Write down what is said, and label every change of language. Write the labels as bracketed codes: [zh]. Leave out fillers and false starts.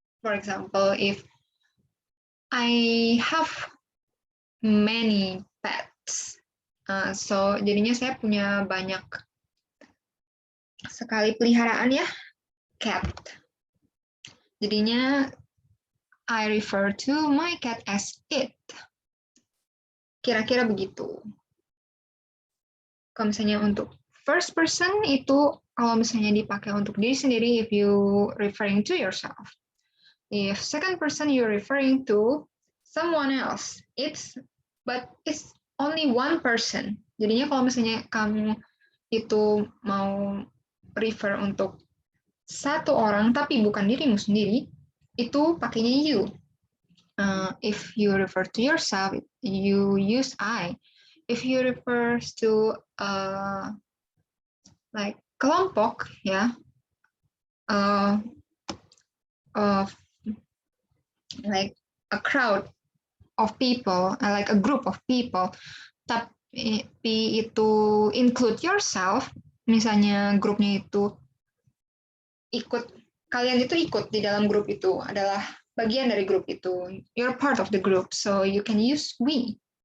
[en] For example, if I have many pets, so [id] jadinya saya punya banyak sekali peliharaan ya, [en] cat. [id] Jadinya [en] I refer to my cat as it. [id] Kira-kira begitu. Kalau misalnya untuk first person itu kalau misalnya dipakai untuk diri sendiri, [en] if you referring to yourself. If second person you're referring to someone else, but it's only one person. [id] Jadinya kalau misalnya kamu itu mau refer untuk satu orang tapi bukan dirimu sendiri, itu pakainya you. [en] If you refer to yourself, you use I. If you refer to like [id] kelompok, ya, [en] like a crowd of people, like a group of people, [id] tapi itu [en] include yourself, [id] misalnya grupnya itu kalian itu ikut di dalam grup itu, [en] adalah bagian dari grup itu, you're part of the group, so you can use we.